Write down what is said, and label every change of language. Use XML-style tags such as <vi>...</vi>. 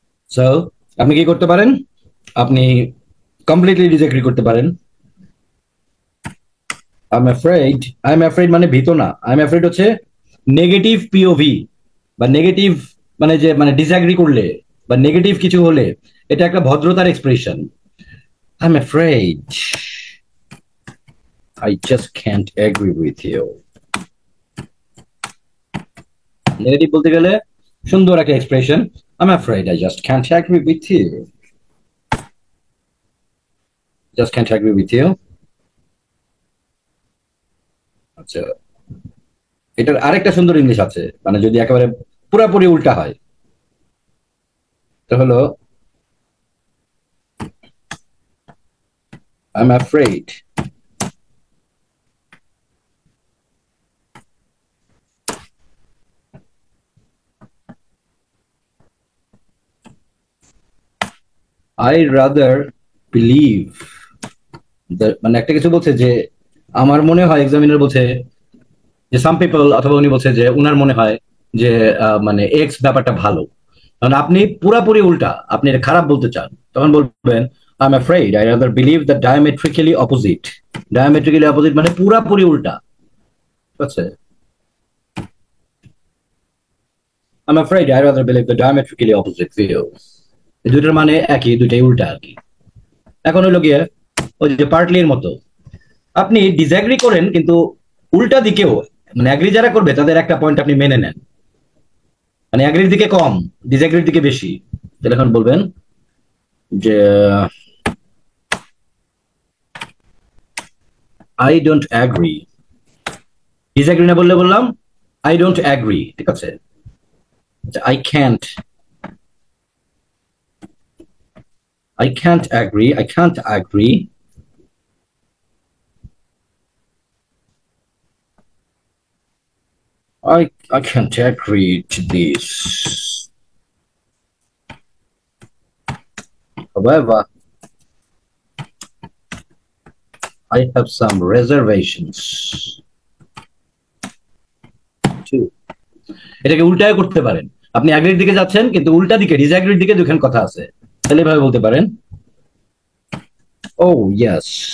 <bn>So আপনি কি করতে পারেন, আপনি কমপ্লিটলি ডিসএগ্রি করতে পারেন।</bn> <en>I am afraid</en> <bn>মানে ভীত না, আই এম অ্যাফ্রেড হচ্ছে নেগেটিভ পিওভি বা নেগেটিভ মানে যে মানে ডিসএগ্রি করলে বা নেগেটিভ কিছু হলে এটা একটা ভদ্রতার expression.</bn> <en>I am afraid, I just can't agree with you.</en> <bn>Negative বলতে গেলে সুন্দর একটা expression,</bn> <en>I'm afraid I just can't agree with you. Just can't agree with you.</en> <bn>আচ্ছা, এটার আরেকটা সুন্দর ইংলিশ আছে, মানে যদি একেবারে পুরাপুরি উল্টা হয় তো হলো</bn> <en>I'm afraid I rather believe</en> <bn>মানে একটা কিছু বলছে যে আমার মনে হয়, এক্সামিনার বলছে যে সাম পিপল, অথবা উনি বলছে যে উনার মনে হয় যে মানে এক্স ব্যাপারটা ভালো, কারণ আপনি পুরাপুরি উল্টা, আপনি এটা খারাপ বলতে চান, তখন বলবেন</bn> <en>I am afraid I rather believe the diametrically opposite.</en> <bn>Diametrically opposite মানে পুরাপুরি উল্টা, ঠিক আছে?</bn> <en>I'm afraid I rather believe the diametrically opposite view.</en> <bn>এই দুইটার মানে একই, দুইটাই উল্টা আর কি। এখন হলো গিয়ে ওই যে পার্টলির মতো, আপনি ডিসএগ্রি করেন কিন্তু উল্টা দিকেও, মানে অ্যাগ্রি যারা করবে তাদের একটা পয়েন্ট আপনি মেনে নেন, মানে অ্যাগ্রির দিকে কম ডিসএগ্রির দিকে বেশি, তাহলে এখন বলবেন যে</bn> <en>I don't agree.</en> <bn>ডিসএগ্রি না বললে বললাম</bn> <en>I don't agree,</en> <bn>ঠিক আছে?</bn> <en>I can't agree. I can't agree. I can't agree to this. However, I have some reservations too.</en> <bn>এটাকে উল্টায় করতে পারেন, আপনি অ্যাগ্রির দিকে যাচ্ছেন কিন্তু উল্টা দিকে ডিসঅ্যাগ্রির দিকে দুখান কথা আছে, তাহলে এভাবে বলতে পারেন</bn> <en>oh yes</en>